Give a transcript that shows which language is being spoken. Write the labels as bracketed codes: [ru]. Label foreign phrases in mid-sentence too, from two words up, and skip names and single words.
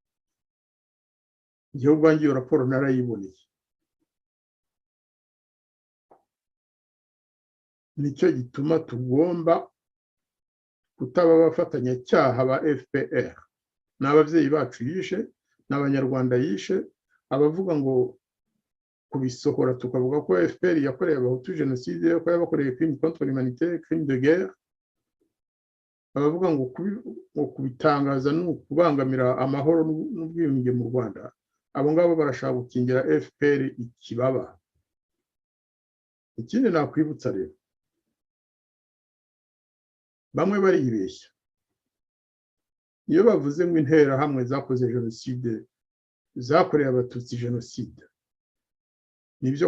[rw] igihe ubwanjye iyo raporo narayiboneye nicyo gituma tugomba kutaba abafatanyacyaha ba FPR n'ababyeyi bacu yishe n'abanyarwanda yishe abavuga ngo kubisohora tukavuga ko FPR yakoreye abahutu genocide ko yabakoreye [fr] crime contre l'humanité crime de guerre [rw] abavuga ngo kubitangaza no kubangamira amahoro n'ubwiyunge mu Rwanda abo ngabo barashaka gukingira FPR ikibaba ikindi nakwibutsa rero bamwe baribeshya iyo bavuze ngo intera hamwe zakoze genocide zakoreye abatutsi genocide nibyo